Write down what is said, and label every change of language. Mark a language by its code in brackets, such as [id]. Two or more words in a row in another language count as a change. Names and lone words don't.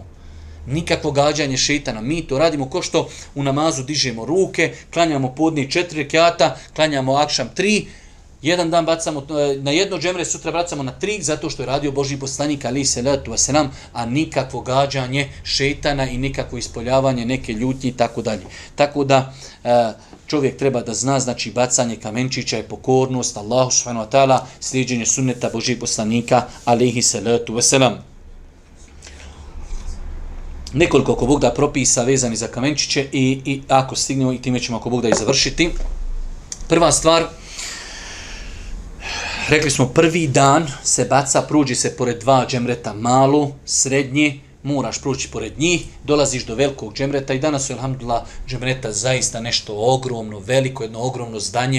[bs] Nikakvo gađanje šeitana. Mi to radimo ko što u namazu dižemo ruke, klanjamo podne 4 rekata, klanjamo akšam 3, jedan dan bacamo na jedno džemre, sutra bacamo na 3, zato što je radio Božji poslanik [ar] عليه الصلاة والسلام, [bs] a nikakvo gađanje šejtana i nikakvo ispoljavanje neke ljutnje i tako dalje. Tako da čovjek treba da zna, znači bacanje kamenčića je pokornost Allahu [ar] سبحانه وتعالى, [bs] slijeđenje sunneta Božjeg poslanika [ar] عليه الصلاة والسلام. [bs] Nekoliko ako Bog da propisa vezani za kamenčiće i ako stignemo i time ćemo ako Bog da i završiti. Prva stvar, rekli smo prvi dan se baca, pruđi se pored 2 džemreta, malu, srednji, moraš proći pored njih, dolaziš do velikog džemreta i danas su, alhamdulillah, džemreta zaista nešto ogromno, veliko, jedno ogromno zdanje.